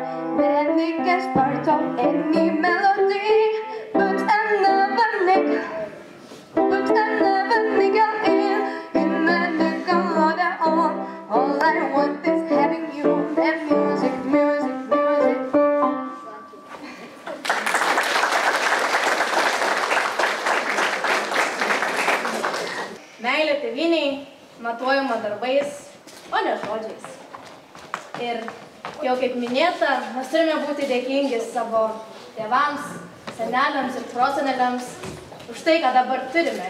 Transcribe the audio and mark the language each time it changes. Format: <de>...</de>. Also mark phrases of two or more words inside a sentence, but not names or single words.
<en>Bending is part of any melody. Put another nickel in the nickel loader on. All I want is having you and music, music, music.</en> <lt>Meilė tėvynei matuojama darbais, o ne žodžiais. Ir jau kaip minėta, mes turime būti dėkingi savo tėvams, seneliams ir proseneliams už tai, ką dabar turime.</lt>